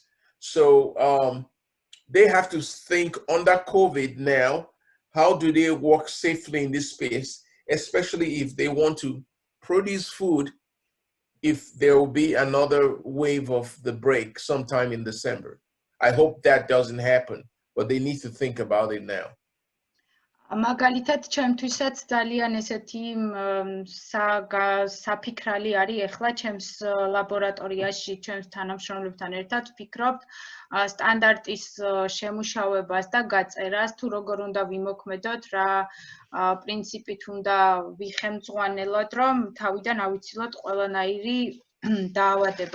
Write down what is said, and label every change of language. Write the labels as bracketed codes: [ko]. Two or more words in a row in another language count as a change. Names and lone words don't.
[en] So they have to think under COVID now, how do they work safely in this space, especially if they want to produce food, if there will be another wave of the break sometime in December. I hope that doesn't happen, but they need to think about it now. [ka] მაგალითად ჩემთვისაც ძალიან ესეთი საფიქრალი არის ახლა ჩემს ლაბორატორიაში ჩემს თანამშრომლებთან ერთად ვფიქრობთ სტანდარტის შემუშავებას და გაწერას თუ როგორ უნდა ვიმოქმედოთ რა პრინციპით უნდა ვიხემძღვანელოთ რომ თავიდან ავიცილოთ ყველანაირი დაავადება